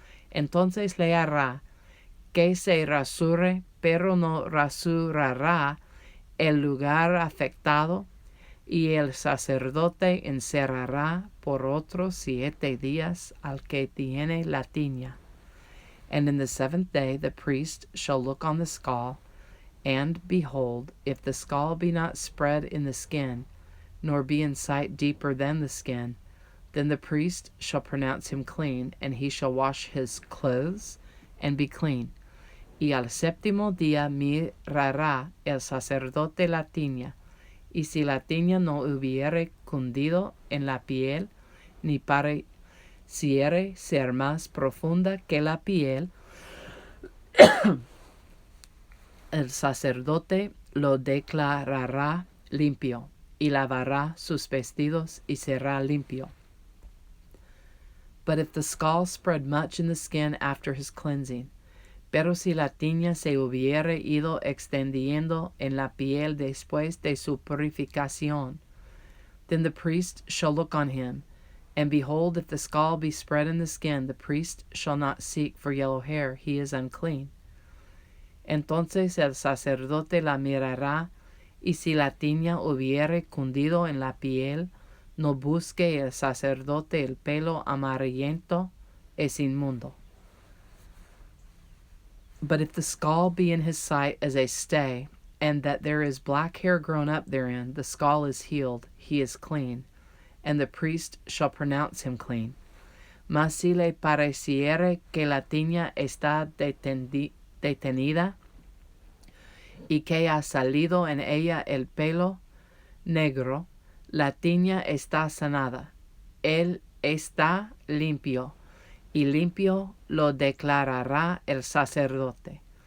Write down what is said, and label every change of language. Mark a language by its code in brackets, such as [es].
[es] Entonces le hará que se rasure, pero no rasurará el lugar afectado, y el sacerdote encerrará por otros 7 días al que tiene la tiña. [en] And in the 7th day the priest shall look on the skull, and behold, if the skull be not spread in the skin, nor be in sight deeper than the skin, then the priest shall pronounce him clean, and he shall wash his clothes, and be clean. [es] Y al 7º día mirará el sacerdote la tiña, y si la tiña no hubiere cundido en la piel, ni pareciere ser más profunda que la piel, el sacerdote lo declarará limpio, y lavará sus vestidos, y será limpio. [en] But if the skull spread much in the skin after his cleansing, [es] pero si la tiña se hubiere ido extendiendo en la piel después de su purificación, [en] then the priest shall look on him, and behold, if the skull be spread in the skin, the priest shall not seek for yellow hair, he is unclean. [es] Entonces el sacerdote la mirará, y si la tiña hubiere cundido en la piel, no busque el sacerdote el pelo amarillento, es inmundo. [en] But if the skull be in his sight as a stay, and that there is black hair grown up therein, the skull is healed, he is clean, and the priest shall pronounce him clean. [es] Mas si le pareciere que la tiña está detenida, y que ha salido en ella el pelo negro, la tiña está sanada, él está limpio, y limpio lo declarará el sacerdote.